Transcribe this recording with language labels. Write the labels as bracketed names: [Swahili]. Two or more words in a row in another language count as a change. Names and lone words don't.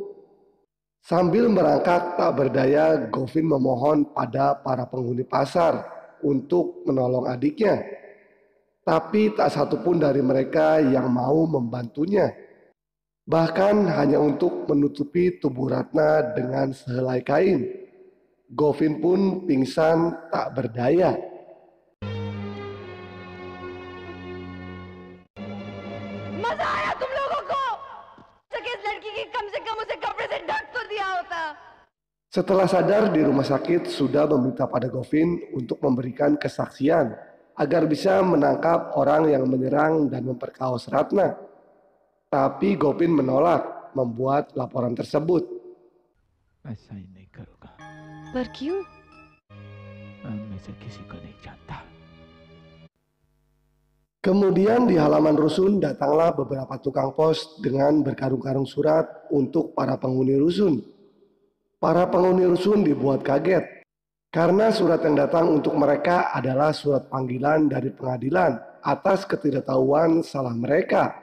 [Indonesian] Sambil merangkak tak berdaya, Gopin memohon pada para penghuni pasar untuk menolong adiknya. Tapi tak satupun dari mereka yang mau membantunya. Bahkan hanya untuk menutupi tubuh Ratna dengan sehelai kain. Gopin pun pingsan tak berdaya. [Hindi] मजा आया तुम लोगों को? इस लड़की की कम से कम उसे कपड़े से ढक तो दिया होता. [Indonesian] Setelah sadar di rumah sakit, sudah meminta pada Gopin untuk memberikan kesaksian agar bisa menangkap orang yang menyerang dan memperkaos Ratna. Tapi Gopin menolak membuat laporan tersebut. [Hindi] ऐसा ही नहीं करूँगा। पर क्यों? मैं उनमें से किसी को नहीं जानता। [Indonesian] Kemudian di halaman rusun datanglah beberapa tukang pos dengan berkarung-karung surat untuk para penghuni rusun. Para penghuni rusun dibuat kaget karena surat yang datang untuk mereka adalah surat panggilan dari pengadilan atas ketidaktahuan salah mereka.